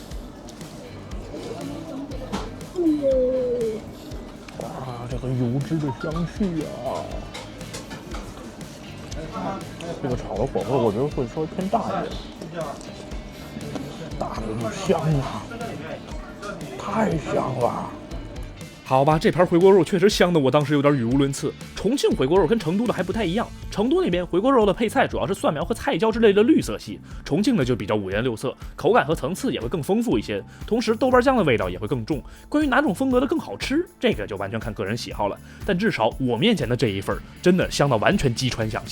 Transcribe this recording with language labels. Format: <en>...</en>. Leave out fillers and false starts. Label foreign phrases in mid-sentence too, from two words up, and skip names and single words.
<zh>哇，这个油脂的香气啊！这个炒的火候我觉得会稍微偏大一点，大的就香啊，太香了。好吧，这盘回锅肉确实香的我当时有點語無倫次。重慶回鍋肉跟成都的還不太一樣，成都那邊回鍋肉的配菜主要是蒜苗和菜椒之類的綠色系，重慶的就比較五顏六色，口感和層次也會更豐富一些，同時豆瓣醬的味道也會更重。關於哪種風格的更好吃，這個就完全看個人喜好了，但至少我面前的這一份真的香到完全擊穿想象。</zh>